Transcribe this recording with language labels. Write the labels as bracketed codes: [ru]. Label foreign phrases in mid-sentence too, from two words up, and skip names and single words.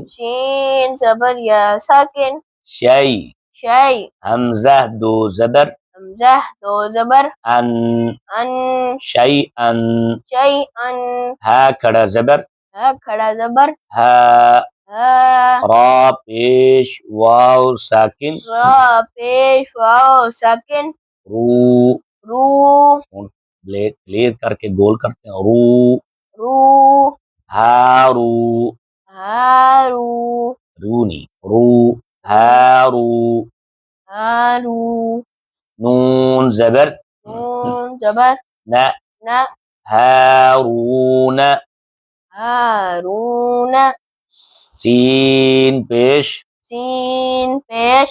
[ur] شین زبر یا ساکن، شی، شی، حمزہ دو زبر، حمزہ دو زبر، ان، ان، شی ان، شی ان، ہا کھڑا زبر، ہا کھڑا زبر، ہا، ہا، را پیش واو ساکن، را پیش واو ساکن، رو، رو، کلیئر کر کے گول کرتے ہیں، رو، رو، ہارو، ہارو، رونی، رو، ہارو، ہارو، نون زبر، نون زبر، نہ، نا، ہارون، ہارون، سین پیش، سین پیش،